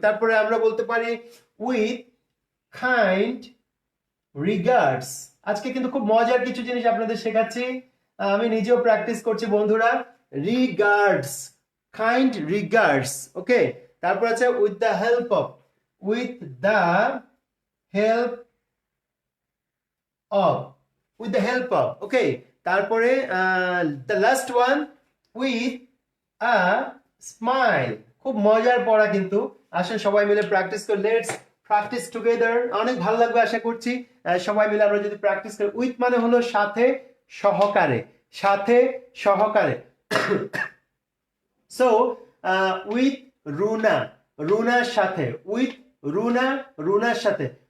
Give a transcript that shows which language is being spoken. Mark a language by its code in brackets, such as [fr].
[bn] তারপরে আমরা বলতে পারি [en] with kind regards। [bn] আজকে কিন্তু খুব মজার কিছু জিনিস আপনাদের শেখাচ্ছি, আমি নিজেও প্র্যাকটিস করছি বন্ধুরা। [en] Regards, kind regards। Okay, [bn] তারপর আছে [en] with the help of, with the help of, with the help of। Okay, [bn] তারপরে [en] the last one with a smile। [bn] খুব মজার পড়া কিন্তু, আসেন সবাই মিলে প্র্যাকটিস করি। [en] Let's practice together. [bn] অনেক ভালো লাগবে আশা করছি সবাই মিলে আমরা যদি প্র্যাকটিস করি। উইথ মানে হলো সাথে, সহকারে, সাথে সহকারে। [en] so with Runa, [bn] রুনার সাথে, [en] with Runa, [bn] রুনার সাথে।